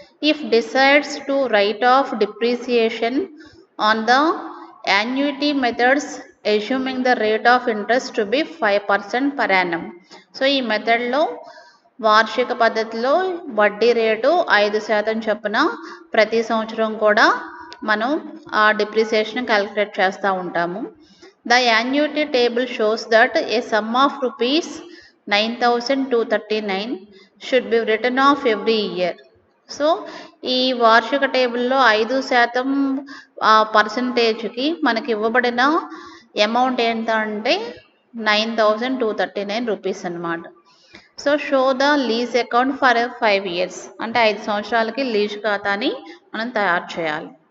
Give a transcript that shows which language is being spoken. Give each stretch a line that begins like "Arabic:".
English: If decides to write off depreciation on the annuity methods assuming the rate of interest to be 5% per annum.
Telugu: So ఈ మెథడ్లో వార్షిక పద్ధతిలో వడ్డీ rate 5% చొప్పున ప్రతి సంవత్సరం కూడా మనం ఆ డిప్రిసియేషన్ క్యాలిక్యులేట్ చేస్తూ ఉంటాము.
English: The annuity table shows that a sum of ₹9,239 should be written off every year.
Telugu: So ఈ వార్షిక టేబుల్లో 5% పర్సంటేజ్కి మనకి ఇవ్వబడిన అమౌంట్ ఎంత అంటే ₹9,239 అన్నమాట.
English: So show the lease account for 5 years.
Telugu: అంటే 5 సంవత్సరాలకి లీజ్ ఖాతాని మనం తయారు చేయాలి.